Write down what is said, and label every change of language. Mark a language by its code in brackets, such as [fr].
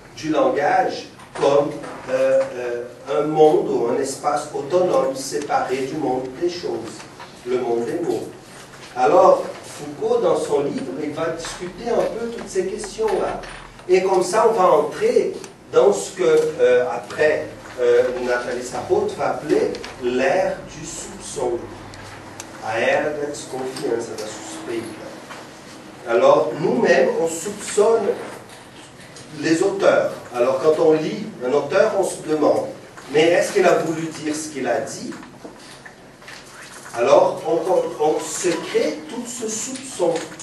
[fr] du langage comme un monde ou un espace autonome séparé du monde des choses, le monde des mots. Alors, Foucault, dans son livre, il va discuter un peu toutes ces questions-là. Et comme ça, on va entrer dans ce que, après, Nathalie Sarraute va appeler l'ère du soupçon. [pt] A era da desconfiança, da suspeita. [fr] Alors, nous-mêmes, on soupçonne les auteurs. Alors, quand on lit un auteur, on se demande, mais est-ce qu'il a voulu dire ce qu'il a dit? Alors, on se crée tout ce soupçon.